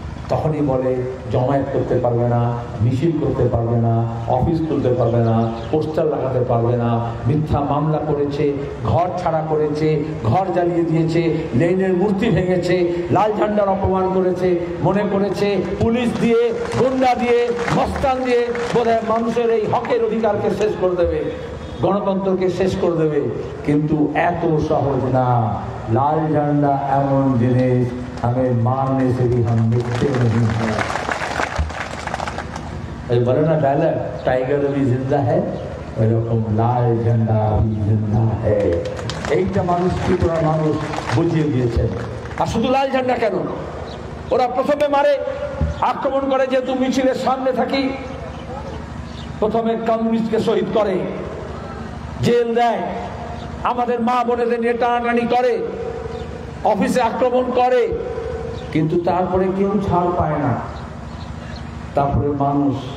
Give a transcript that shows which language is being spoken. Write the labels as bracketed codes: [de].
[bn] তখনই বলে জমায়েত করতে পারবে না, মিছিল করতে পারবে না, অফিস খুলতে পারবে না, পোস্টার লাগাতে পারবে না, মিথ্যা মামলা করেছে, ঘর ছাড়া করেছে, ঘর জ্বালিয়ে দিয়েছে, লেনিনের মূর্তি ভেঙেছে, লাল ঝান্ডার অপমান করেছে, মনে করেছে পুলিশ দিয়ে, গুন্ডা দিয়ে, মস্তান দিয়ে বোধহয় মানুষের এই হকের অধিকারকে শেষ করে দেবে, গণতন্ত্রকে শেষ করে দেবে। কিন্তু এত সহজ না। লাল ঝান্ডা এমন জিনিস, [hi] हमें मारने से भी हम मिटते नहीं हैं। बोले ना डायलॉग, टाइगर अभी जिंदा है, [bn] এরকম লাল ঝান্ডা [hi] अभी जिंदा है। [bn] এইটা মানুষ ত্রিপুরা মানুষ বুঝিয়ে দিয়েছেন। আর শুধু লাল ঝান্ডা কেন, ওরা প্রথমে মারে, আক্রমণ করে, যেহেতু মিছিলের সামনে থাকি, প্রথমে কমিউনিস্টকে শহীদ করে, জেল দেয়, আমাদের মা বোনেদের নিয়ে টানাটানি করে, অফিসে আক্রমণ করে, কিন্তু তারপরে কেউ ছাড় পায় না। তারপরে মানুষ